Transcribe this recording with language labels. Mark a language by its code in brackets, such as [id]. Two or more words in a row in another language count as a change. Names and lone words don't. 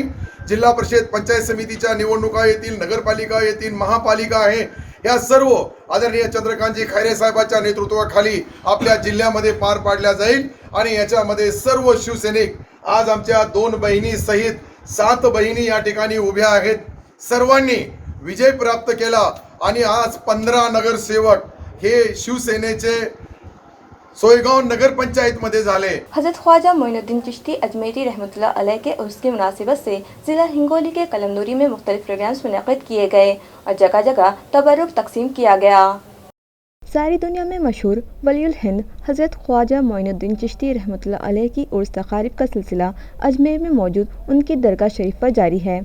[mr] जिल्हा परिषद पंचायत समितीच्या निवडणुका येतील, नगरपालिका येतील, महापालिका आहे, या सर्व आदरणीय चंद्रकांतजी खैरे साहेबांच्या नेतृत्वाखाली आपल्या जिल्ह्यामध्ये पार पाडल्या जाईल, आणि याच्यामध्ये सर्व शिवसैनिक आज आमच्या 2 बहिणी सहित 7 बहिणी या ठिकाणी उभ्या आहेत, सर्वांनी विजय प्राप्त केला आणि आज 15 नगरसेवक हे शिवसेनेचे सोयगांव नगर पंचायत मध्ये झाले। [ur] حضرت خواجہ معین الدین چشتی اجمیری رحمۃ اللہ علیہ کے عرس کی مناسبت سے ضلع ہنگولی کے قلمنوری میں مختلف پروگرامز منعقد کیے گئے اور جگہ جگہ تبرک تقسیم کیا گیا۔ ساری دنیا میں مشہور ولی الہند حضرت خواجہ معین الدین چشتی رحمۃ اللہ علیہ کی عرس تقاریب کا سلسلہ اجمیر میں موجود ان کی درگاہ شریف پر جاری ہے۔